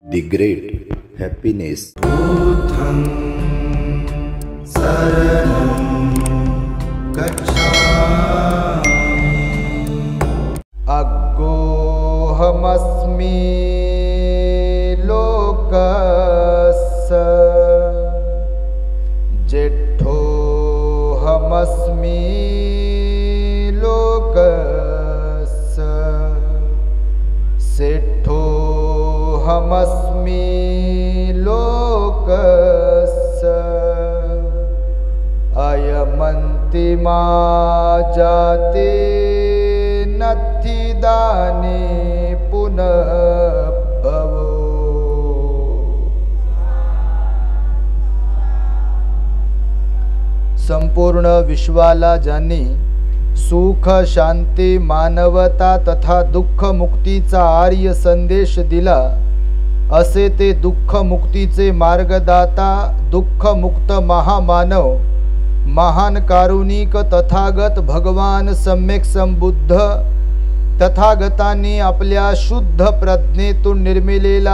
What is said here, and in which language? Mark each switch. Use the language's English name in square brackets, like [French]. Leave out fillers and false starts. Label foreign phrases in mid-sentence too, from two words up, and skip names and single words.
[English] The Great Happiness. [Pali] बुद्धं शरणं गच्छामि। अग्गोऽहमस्मि लोकस्य जेष्ठोऽहमस्मि लोकस्य सेठोऽहमस्मि लोकस्य अयमन्तिमा जाते नत्थिदाने पुनर्भवो। [Marathi] संपूर्ण विश्वाला ज्यांनी सुख शांती मानवता तथा दुःख मुक्तीचा आर्य संदेश दिला, असे ते दुःख मुक्तीचे मार्गदाता दुःख मुक्त महामानव महान कारुणिक तथागत भगवान सम्यक संबुद्ध तथागतांनी आपल्या शुद्ध प्रज्ञेतून निर्मिलेला